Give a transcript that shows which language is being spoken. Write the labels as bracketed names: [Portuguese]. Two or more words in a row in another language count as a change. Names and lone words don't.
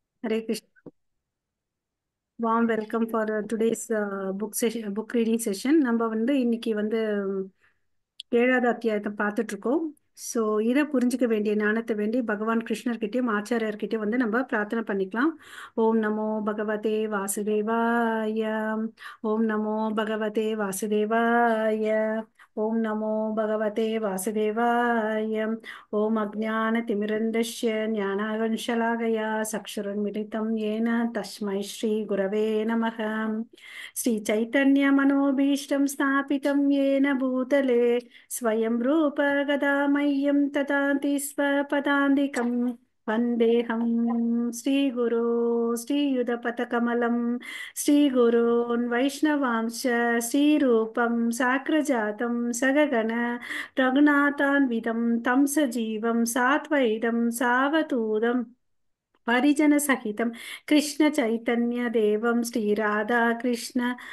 [English] Hare Krishna. Warm welcome for today's book reading session. [Tamil] நம்ம வந்து இன்னைக்கு வந்து ஏழாவது அத்தியாயத்தை பார்த்துட்டு இருக்கோம். ஸோ இதை புரிஞ்சுக்க வேண்டிய ஞானத்தை வேண்டி பகவான் கிருஷ்ணர்கிட்டயும் ஆச்சாரியர்கிட்டயும் வந்து நம்ம பிரார்த்தனை பண்ணிக்கலாம். [Sanskrit] ॐ नमो भगवते वासुदेवाय. ॐ नमो भगवते वासुदेवाय. ॐ नमो भगवते वासुदेवाय. ॐ अज्ञानतिमिरान्धस्य ज्ञानाञ्जनशलाकया चक्षुरुन्मीलितं येन तस्मै श्रीगुरवे नमः. श्रीचैतन्यमनोभीष्टं स्थापितं येन भूतले स्वयं रूप गदा मह्यं ददाति स्वपदान्तिकं वन्देऽहं श्रीगुरो श्रीयुधपथकमलं श्रीगुरोन् वैष्णवांश्च श्रीरूपं साग्रजातं सगगण रघुनाथान्वितं तं सजीवं सात्वैतं सावधूतं परिजनसहितं कृष्णचैतन्यदेवं श्रीराधाकृष्ण